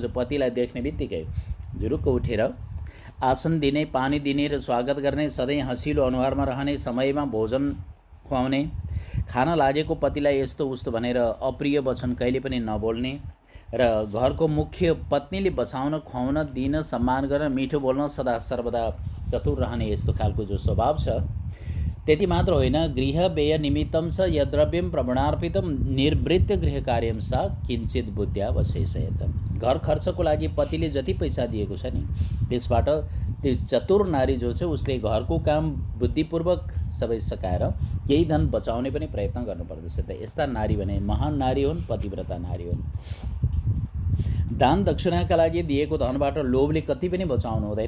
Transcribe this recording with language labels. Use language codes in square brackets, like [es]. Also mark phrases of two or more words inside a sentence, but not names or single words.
[ne] जो पतिलाई देख्ने बित्तिकै जुरुक्क उठेर आसन दिने, पानी दिने र स्वागत गर्ने, सधैँ हँसिलो अनुहारमा रहने, समयमा भोजन खुवाउने, खान लागेको पतिलाई यस्तो उस्तो भनेर अप्रिय वचन कहिले पनि नबोल्ने र घरको मुख्य पत्नीले बसाउन, खुवाउन, दिन, सम्मान गर्न, मिठो बोल्न, सदा सर्वदा चतुर रहने यस्तो खालको जो स्वभाव छ। त्यति मात्र होइन, [sa] गृह व्यय निमित्तं च यद्रव्यं प्रवणार्पितं निर्वृत्य गृह कार्यं सा किञ्चित बुद्ध्या वशेषयत। [ne] घर खर्चको लागि पतिले जति पैसा दिएको छ नि त्यसबाट त्यो चतुर नारी जो छ उसले घरको काम बुद्धिपूर्वक सबै सकाएर केही धन बचाउने पनि प्रयत्न गर्नुपर्दछ। त यस्ता नारी भने महान नारी हुन्, पतिव्रता नारी हुन्। दान दक्षिणाका लागि दिएको धनबाट लोभले कति पनि बचाउनु हुँदैन।